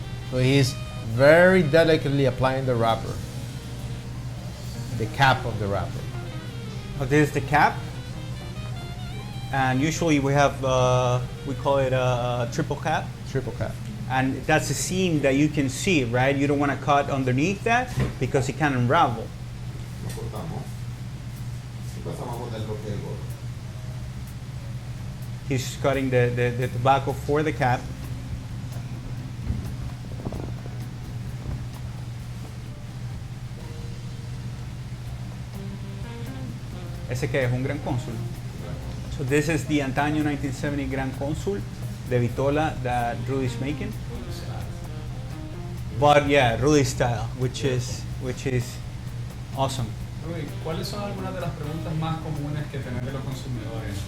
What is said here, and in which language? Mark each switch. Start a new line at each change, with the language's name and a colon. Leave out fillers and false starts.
English: So he's very delicately applying the wrapper, the cap of the wrapper. Oh, this is the cap, and usually we have we call it a triple cap. Triple cap. And that's a seam that you can see, right? You don't want to cut underneath that because it can unravel.
Spanish: Lo cortamos y pasamos a botar lo que es el gorro.
English: He's cutting the tobacco for the cap.
Spanish: Ese que es un Gran Cónsul.
English: So this is the Antaño 1970 Gran Cónsul de Vitola that Rudy's making. But yeah, Rudy style, which is awesome.
Spanish: Rudy, ¿cuáles son algunas de las preguntas más comunes que tienen de los consumidores?